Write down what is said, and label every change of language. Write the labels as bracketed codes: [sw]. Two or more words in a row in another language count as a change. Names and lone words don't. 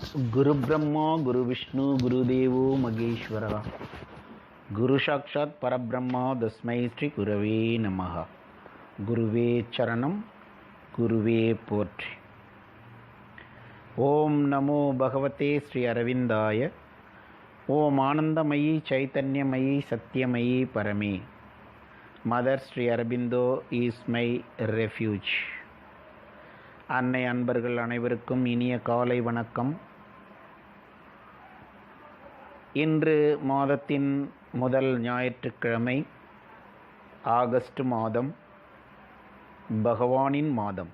[sa] गुरु ब्रह्मा गुरु विष्णु गुरुदेवो महेश्वरः गुरु साक्षात् परब्रह्म तस्मै श्री गुरवे नमः। गुरुवे चरणं [ta] குருவே போற்றி। [sa] ओम नमो भगवते श्री अरविंदाय। ओम आनंदमयी चैतन्यमयी सत्यमयी परमे। [en] Mother Sri Aurobindo is my refuge. [ta] அன்னை அன்பர்கள் அனைவருக்கும் இனிய காலை வணக்கம். இன்று மாதத்தின் முதல் ஞாயிற்றுக்கிழமை, ஆகஸ்ட் மாதம், பகவானின் மாதம்.